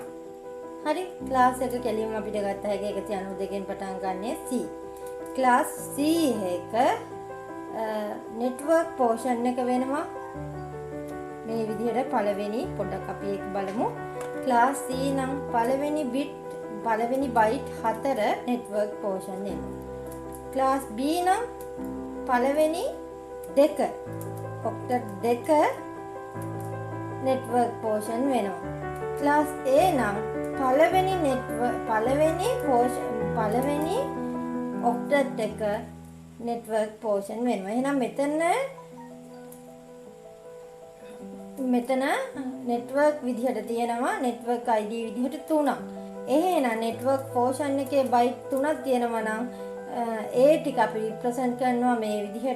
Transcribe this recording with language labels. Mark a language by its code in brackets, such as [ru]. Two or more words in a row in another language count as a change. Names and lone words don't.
[si] හරි ක්ලාස් එක කෙලින්ම අපිට ගත්ත හැකි 192කින් පටන් ගන්නේ C. ක්ලාස් C එක [en] network portion [si] එක වෙනවා මේ විදිහට පළවෙනි පොඩ්ඩක් අපි ඒක බලමු. ක්ලාස් C නම් පළවෙනි byte 4 [en] network portion [si] එනවා. ක්ලාස් B නම් පළවෙනි 2 octet 2 [en] network portion [si] වෙනවා. ක්ලාස් A නම් පළවෙනි octet 1 [en] network portion [si] වෙනවා. එහෙනම් මෙතන network විදිහට තියෙනවා [en] network ID [si] විදිහට 3ක්. එහෙනම් [en] network portion [si] එකේ byte 3ක් තියෙනවා නම් ඒ ටික අපි represent කරනවා මේ විදිහට.